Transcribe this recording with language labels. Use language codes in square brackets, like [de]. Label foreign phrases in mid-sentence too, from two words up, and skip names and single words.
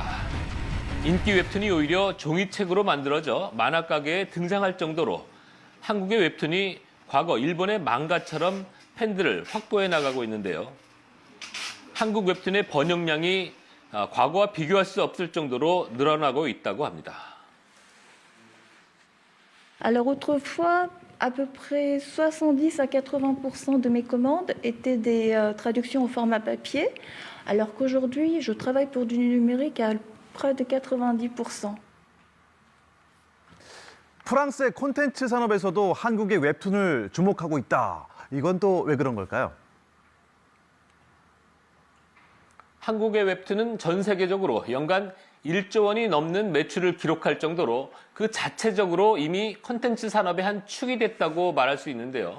[ko] 인기 웹툰이 오히려 종이책으로 만들어져 만화 가게에 등장할 정도로 한국의 웹툰이 과거 일본의 망가처럼 팬들을 확보해 나가고 있는데요. 한국 웹툰의 번역량이 과거와 비교할 수 없을 정도로 늘어나고 있다고 합니다. [fr] Alors autrefois, à peu près 70 à 80% de mes commandes étaient des traductions au format papier, alors qu'aujourd'hui, je travaille pour du numérique à près de 90%. [ko] 프랑스의 콘텐츠 산업에서도 한국의 웹툰을 주목하고 있다. 이건 또 왜 그런 걸까요? 한국의 웹툰은 전 세계적으로 연간 1조 원이 넘는 매출을 기록할 정도로 그 자체적으로 이미 콘텐츠 산업의 한 축이 됐다고 말할 수 있는데요.